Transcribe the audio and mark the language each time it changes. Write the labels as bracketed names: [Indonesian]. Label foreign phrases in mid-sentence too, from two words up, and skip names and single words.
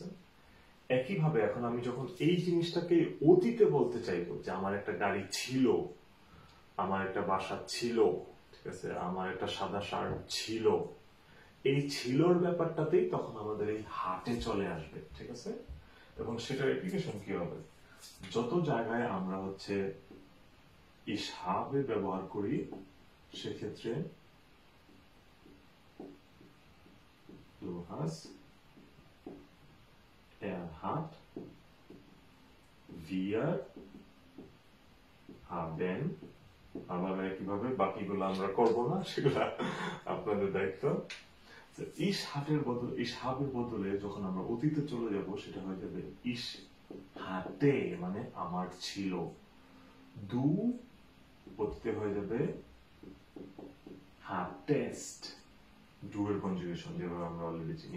[Bangla] একইভাবে এখন আমি যখন এই জিনিসটাকে অতীতে বলতে চাইবো যে আমার একটা গাড়ি ছিল, আমার একটা বাসা ছিল, ঠিক আছে, আমার একটা সাদা শার্ট ছিল, এই ছিলর ব্যাপারটাতেই তখন আমাদের এই হাটে চলে আসবে, ঠিক আছে। এবং সেটার অ্যাপ্লিকেশন কি হবে? যত জায়গায় আমরা হচ্ছে এই সাবে ব্যবহার করি সেক্ষেত্রে [German] du hast, hat, wir haben, [Bangla] আবার একইভাবে বাকিগুলো আমরা করব না, সেগুলা আপনাদের দায়িত্ব। ইস হাটের বদলে, ইস হাবের বদলে যখন আমরা অতীতে চলে যাব সেটা হয়ে যাবে [German] ich hatte, [Bangla] মানে আমার ছিল। দু অতীতে হয়ে যাবে হাটেস্ট, ডু এর কনজুগেশন যেভাবে আমরা অলরেডি চিনি।